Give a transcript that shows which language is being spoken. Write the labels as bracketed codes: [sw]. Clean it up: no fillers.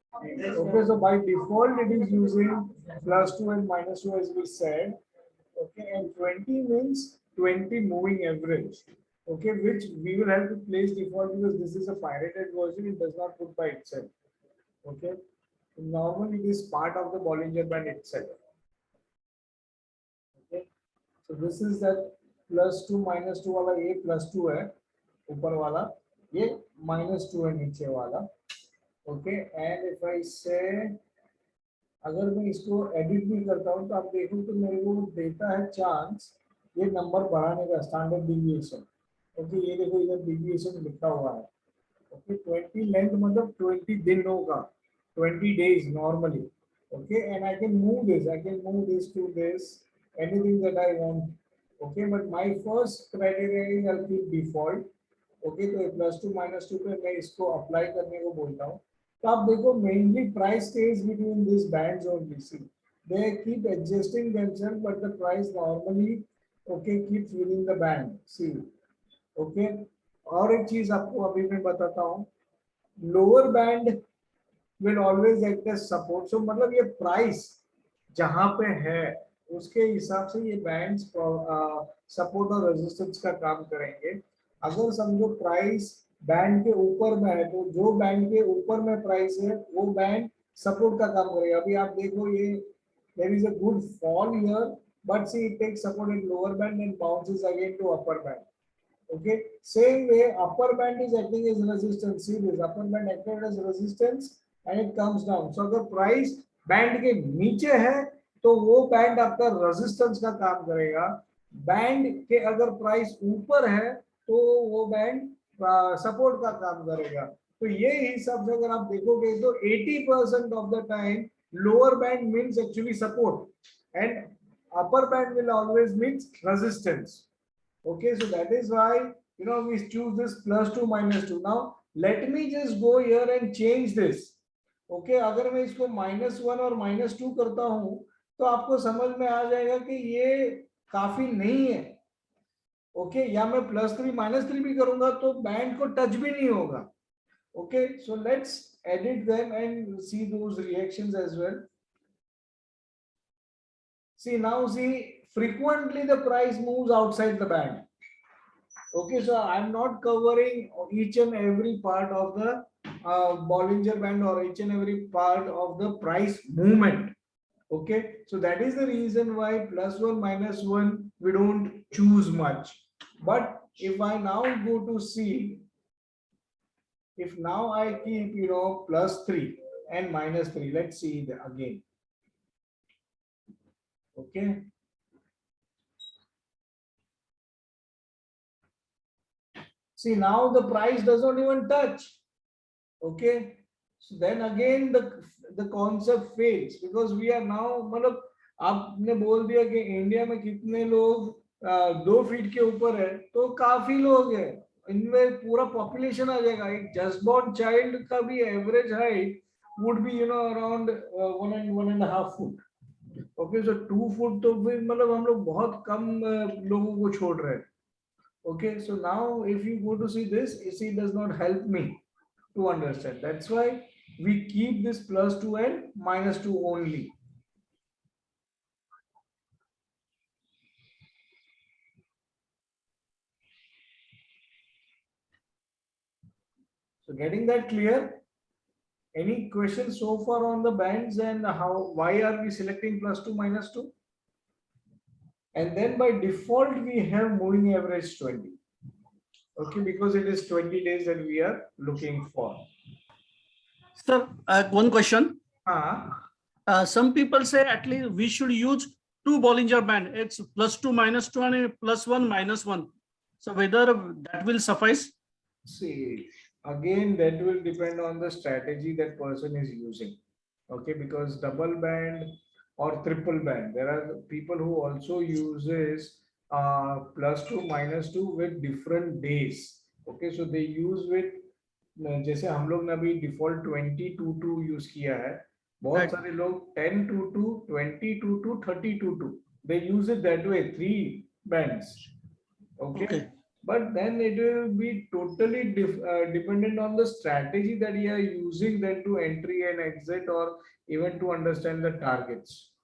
[en] Okay, so by default it is using +2 and -2 as we said. Okay, and 20 means 20 moving average. Okay, which we will have to place default because this is a pirated version, it does not put by itself. Okay, normally it is part of the Bollinger Band itself. Okay, so this is that [hi] +2 -2 वाला ये +2 है ऊपर वाला, ये -2 है नीचे वाला. [en] okay, and if I say [hi] अगर मैं इसको एडिट भी करता हूँ तो आप देखो तो मेरे को देता है चांस ये नंबर बढ़ाने का, स्टैंडर्ड डिविएशन. ओके, ये देखो इधर डिविएशन लिखा हुआ है. ओके, 20 लेंथ मतलब 20 दिन होगा, [en] 20 days normally. Okay, and I can move this, I can move this to this, anything that I want. Okay, but my first criteria is I'll keep default. [hi] Okay, तो +2 -2 पे मैं इसको अप्लाई करने को बोलता हूँ. तो आप देखो [en] Mainly price stays between this bands only. See they keep adjusting themselves but the price normally okay keeps within the band. See okay, [hi] और एक चीज आपको अभी मैं बताता हूँ, [en] Lower band will always act as support. [hi] सो मतलब ये प्राइस जहां पे है उसके हिसाब से ये बैंड्स सपोर्ट और रेजिस्टेंस का काम करेंगे. अगर समझो प्राइस बैंड के ऊपर में है तो जो बैंड के ऊपर में प्राइस है वो बैंड सपोर्ट का काम करेगा. अभी आप देखो ये [en] There is a good fall here, but see it takes support in lower band and bounces again to upper band. Okay, same way upper band is acting as resistance. See this upper band acted as resistance and it comes down. [hi] So अगर price band के नीचे है तो वो band आपका resistance का काम करेगा. बैंड के अगर प्राइस ऊपर है तो वो बैंड सपोर्ट का काम करेगा. तो ये हिसाब से अगर आप देखोगे तो [en] 80% of the time lower band means actually support and upper band will always means resistance. Okay, so that is why we choose this +2 -2. Now let me just go here and change this. [hi] Okay, अगर मैं इसको -1 और -2 करता हूं तो आपको समझ में आ जाएगा कि ये काफी नहीं है. ओके, या मैं +3 -3 भी करूंगा तो बैंड को टच भी नहीं होगा. [en] Okay, so let's edit them and see those reactions as well. See now, see frequently the price moves outside the band. Okay, so I'm not covering each and every part of the Bollinger Band or each and every part of the price movement. Okay, so that is the reason why +1 -1 we don't choose much. But if I now go to see, if now I keep +3, and -3. Let's see again. Okay. See, now the price does not even touch. Okay. So then again the concept fails because we are now [hi] मतलब आपने बोल दिया कि India में कितने लोग 2 feet के ऊपर है तो काफी लोग हैं इनमें पूरा पॉपुलेशन आ जाएगा [en] एक just born child का भी average height would be around 1.5 foot okay so 2 foot [hi] तो फिर मतलब हम लोग बहुत कम लोगों को छोड़ रहे हैं [en] okay so now if you go to see this it does not help me to understand. That's why we keep this +2 and -2 only. So getting that clear? Any questions so far on the bands and why are we selecting +2, -2? And then by default we have moving average 20. Okay, because it is 20 days that we are looking for. Sir, one question. Some people say at least we should use 2 Bollinger Band. It's +2, -2 and +1, -1. So whether that will suffice? See, again, that will depend on the strategy that person is using. Okay, because double band or triple band, there are people who also uses +2, -2 with different days. Okay, so they use with [hi] जैसे हम लोग ने अभी default 20 to 2 use किया है बहुत सारे लोग [en] 10 to 2 20 to 2 30 to 2 they use it that way 3 bands okay but then it will be totally dependent on the strategy that you are using then to entry and exit or even to understand the targets